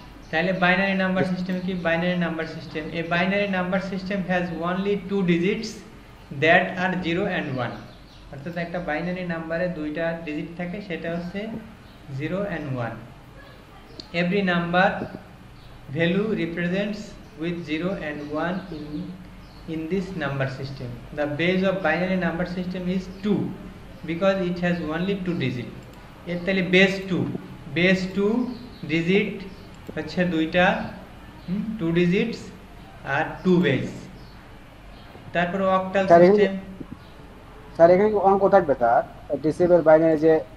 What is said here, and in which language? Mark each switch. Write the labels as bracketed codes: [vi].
[bn] তাহলে binary number system কি? [en] Binary number system, a binary number system has only 2 digits that are 0 and 1। [bn] অর্থাৎ একটা binary নাম্বারে দুইটা ডিজিট থাকে, সেটা হচ্ছে 0 and 1। [en] Every number value represents with 0 and 1 in this number system. The base of binary number system is 2 because it has only 2 digit. [bn] এর তাহলে base 2 digit হচ্ছে দুইটা, 2 ডিজিটস আর 2 বেস। তারপর অক্টাল সিস্টেম। স্যার এখানে অঙ্ক থাকবে স্যার, ডিসেবল বাইনারি যে